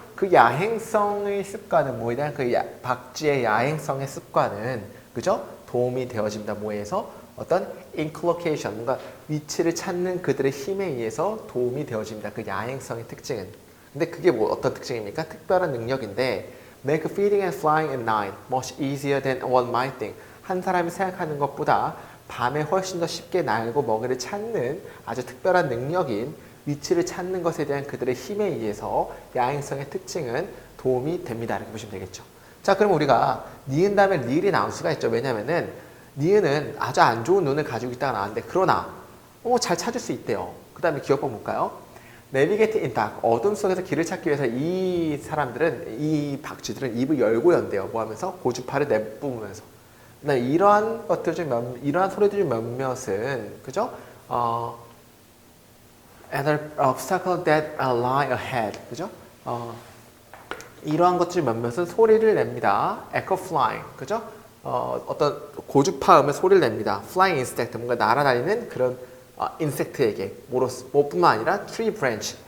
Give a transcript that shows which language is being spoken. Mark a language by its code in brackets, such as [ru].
[ko] 그 야행성의 습관은 뭐에 그 박쥐의 야행성의 습관은, 그죠? 도움이 되어집니다. 뭐에서? 어떤 인클로케이션, 뭔가 위치를 찾는 그들의 힘에 의해서 도움이 되어집니다. 그 야행성의 특징은. 근데 그게 뭐 어떤 특징입니까? 특별한 능력인데, [en] make feeding and flying at night much easier than one might think. [ko] 한 사람이 생각하는 것보다 밤에 훨씬 더 쉽게 날고 먹이를 찾는 아주 특별한 능력인 위치를 찾는 것에 대한 그들의 힘에 의해서 야행성의 특징은 도움이 됩니다. 이렇게 보시면 되겠죠. 자, 그럼 우리가 니은 다음에 리을이 나올 수가 있죠. 왜냐면은 니은은 아주 안 좋은 눈을 가지고 있다가 나왔는데, 그러나 잘 찾을 수 있대요. 그 다음에 기억법 볼까요? [en] Navigate in dark. [ko] 어둠 속에서 길을 찾기 위해서 이 사람들은, 이 박쥐들은 입을 열고 연대요. 뭐 하면서? 고주파를 내뿜으면서. 이러한 것들 중 이러한 소리들 중 몇몇은, 그죠? [en] And the obstacle that lie ahead. [ko] 그죠? 이러한 것들 몇몇은 소리를 냅니다. [en] Echo flying. 그죠? [ko] 어떤 고주파음의 소리를 냅니다. [en] Flying insect. [ko] 뭔가 날아다니는 그런 인섹트에게. 뭐뿐만 아니라 tree branch.